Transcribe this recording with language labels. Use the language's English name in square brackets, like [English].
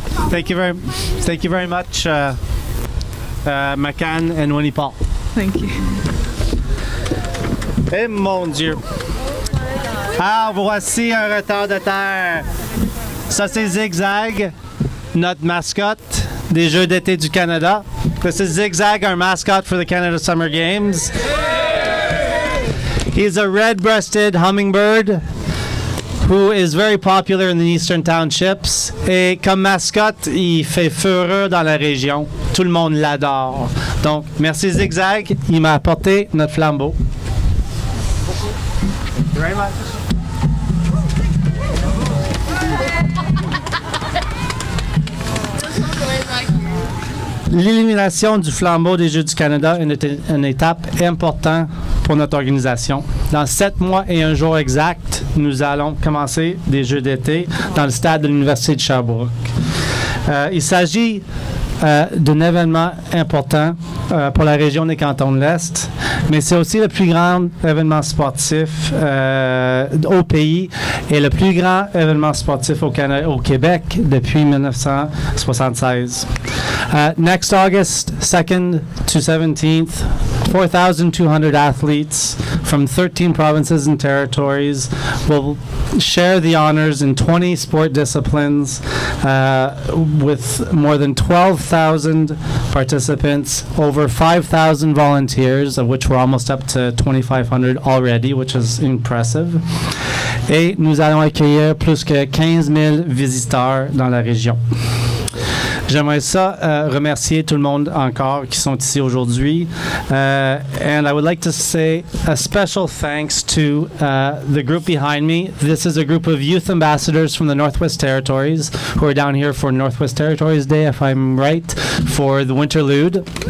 [English] Thank you very much, Macan and Winnie-Paul. Thank you. [French] Eh mon Dieu! Ah, voici un retardataire. Ça, c'est Zigzag, notre mascotte des Jeux d'été du Canada. [English] This is Zigzag, our mascot for the Canada Summer Games. He's a red-breasted hummingbird who is very popular in the Eastern Townships. [French] Et comme mascotte, il fait fureur dans la région. Tout le monde l'adore. Donc, merci Zigzag. Il m'a apporté notre flambeau. [English] Very much. [French] L'illumination du flambeau des Jeux du Canada est une étape importante pour notre organisation. Dans 7 mois et 1 jour exact, nous allons commencer des Jeux d'été dans le stade de l'Université de Sherbrooke. Il s'agit d'un événement important pour la région des Cantons de l'Est, mais c'est aussi le plus grand événement sportif au pays et le plus grand événement sportif au Québec depuis 1976. [English] Next August 2nd to 17th, 4,200 athletes from 13 provinces and territories will share the honors in 20 sport disciplines with more than 12,000 participants, over 5,000 volunteers, of which we're almost up to 2,500 already, which is impressive. [French] Et nous allons accueillir plus que 15 000 visiteurs dans la région. J'aimerais remercier tout le monde encore qui sont ici aujourd'hui. [English] And I would like to say a special thanks to the group behind me. This is a group of youth ambassadors from the Northwest Territories who are down here for Northwest Territories Day, if I'm right, for the Winterlude.